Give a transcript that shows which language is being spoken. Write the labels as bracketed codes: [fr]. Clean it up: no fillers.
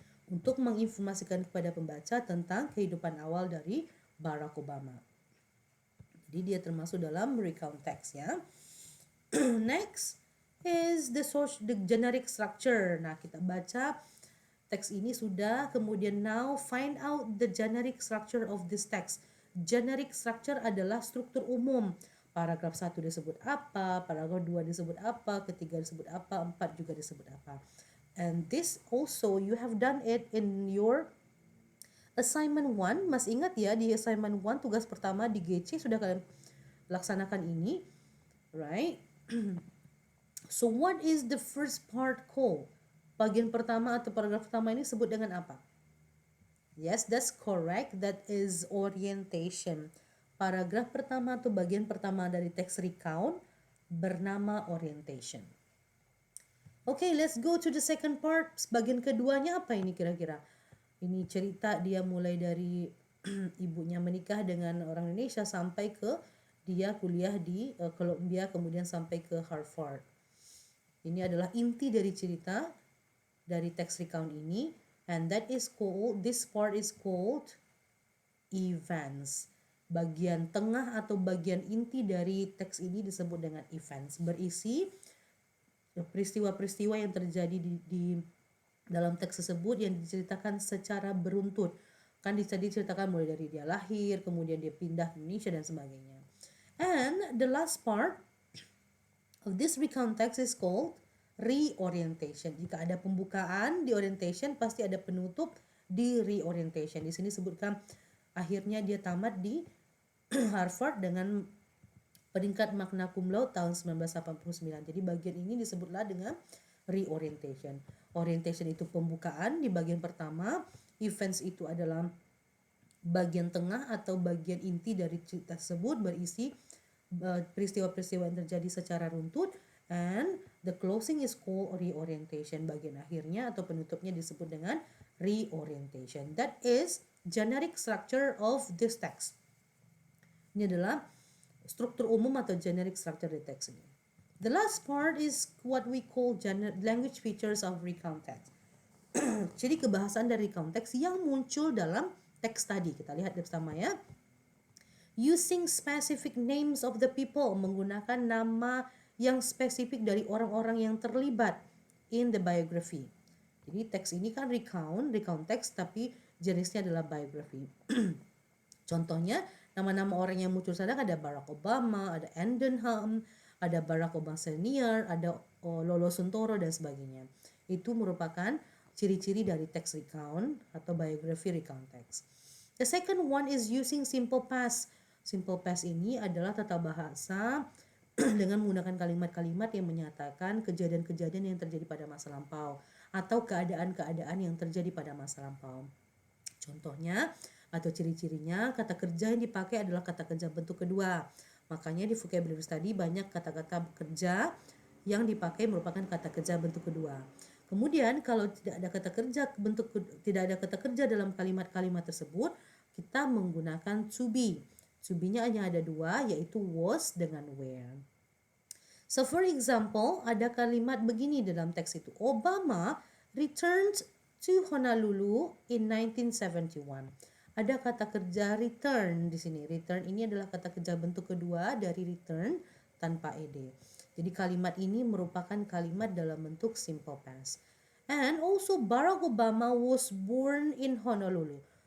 [id] Untuk menginformasikan kepada pembaca tentang kehidupan awal dari Barack Obama. Jadi dia termasuk dalam recount text ya. [en] Next is the generic structure. [id] Nah, kita baca teks ini sudah, kemudian [en] now find out the generic structure of this text. [id] Generic structure adalah struktur umum. Paragraf 1 disebut apa, paragraf 2 disebut apa, ketiga disebut apa, 4 juga disebut apa. [en] And this also you have done it in your assignment 1. [id] Masih ingat ya, di assignment 1 tugas pertama di GC sudah kalian laksanakan ini, [en] right? So what is the first part called? [id] Bagian pertama atau paragraf pertama ini sebut dengan apa? [en] Yes, that's correct. That is orientation. [id] Paragraf pertama atau bagian pertama dari teks recount bernama orientation. Okay, let's go to the second part. Bagian keduanya apa ini kira-kira? Ini cerita dia mulai dari ibunya menikah dengan orang Indonesia sampai ke dia kuliah di Columbia, kemudian sampai ke Harvard. Ini adalah inti dari cerita dari teks recount ini, [en] and that is called, this part is called events. [id] Bagian tengah atau bagian inti dari teks ini disebut dengan events, berisi peristiwa-peristiwa yang terjadi di dalam teks tersebut yang diceritakan secara beruntut. Kan diceritakan mulai dari dia lahir, kemudian dia pindah ke Indonesia dan sebagainya. [en] And the last part of this recount text is called reorientation. [id] Jika ada pembukaan di orientation, pasti ada penutup di reorientation. Di sini sebutkan akhirnya dia tamat di Harvard dengan peringkat magna cum laude tahun 1989. Jadi bagian ini disebutlah dengan reorientation. Orientation itu pembukaan di bagian pertama, events itu adalah bagian tengah atau bagian inti dari cerita tersebut, berisi peristiwa-peristiwa yang terjadi secara runtut, [en] and the closing is called reorientation. [id] Bagian akhirnya atau penutupnya disebut dengan reorientation. [en] That is generic structure of this text. [id] Ini adalah struktur umum atau generic structure di teks ini. [en] The last part is what we call language features of recount text. [id] Jadi kebahasan dari recount text yang muncul dalam teks tadi. Kita lihat bersama ya. [en] Using specific names of the people, [id] menggunakan nama yang spesifik dari orang-orang yang terlibat [en] in the biography. [id] Jadi teks ini kan recount text, tapi jenisnya adalah biography. Contohnya, nama-nama orang yang muncul sana ada Barack Obama, ada Endenham, ada Barack Obama Senior, ada Lolo Suntoro dan sebagainya. Itu merupakan ciri-ciri dari text recount atau biography recount text. [en] The second one is using simple past. [id] Simple past ini adalah tata bahasa dengan menggunakan kalimat-kalimat yang menyatakan kejadian-kejadian yang terjadi pada masa lampau atau keadaan-keadaan yang terjadi pada masa lampau. Contohnya atau ciri-cirinya, kata kerja yang dipakai adalah kata kerja bentuk kedua. Makanya di vocabulary study banyak kata-kata kerja yang dipakai merupakan kata kerja bentuk kedua. Kemudian kalau tidak ada kata kerja tidak ada kata kerja dalam kalimat-kalimat tersebut, kita menggunakan to be. To be-nya hanya ada dua, yaitu was dengan were. [en] So for example, [id] ada kalimat begini dalam teks itu. [en] Obama returned to Honolulu in 1971. [id] Ada kata kerja return di sini. Return ini adalah kata kerja bentuk kedua dari return tanpa ed. Jadi kalimat ini merupakan kalimat dalam bentuk simple past. [en] And also Barack Obama was born in Honolulu.